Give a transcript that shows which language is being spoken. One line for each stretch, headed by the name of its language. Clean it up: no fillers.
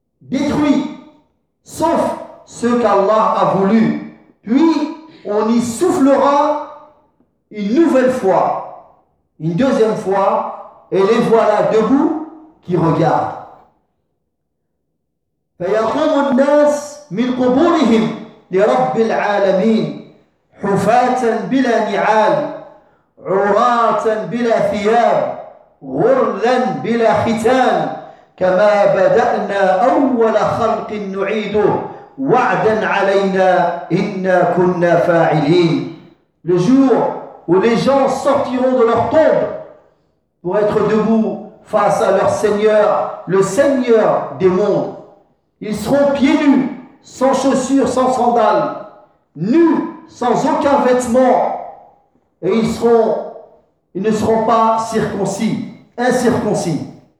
French: détruit, sauf ce qu'Allah a voulu. Puis on y soufflera une nouvelle fois, une deuxième fois, et les voilà debout qui regardent.
Arabic: فيقوم الناس من قبورهم لرب العالمين حفاة بلا نعال عراة بلا ثياب غرلا بلا ختان كما بدأنا أول خلق نعيده وعدا علينا إنا كنا فاعلين.
French: Le jour où les gens sortiront de leur tombe pour être debout face à leur Seigneur, le Seigneur des mondes. Ils seront pieds nus, sans chaussures, sans sandales, nus, sans aucun vêtement, et ils ne seront pas circoncis, incirconcis.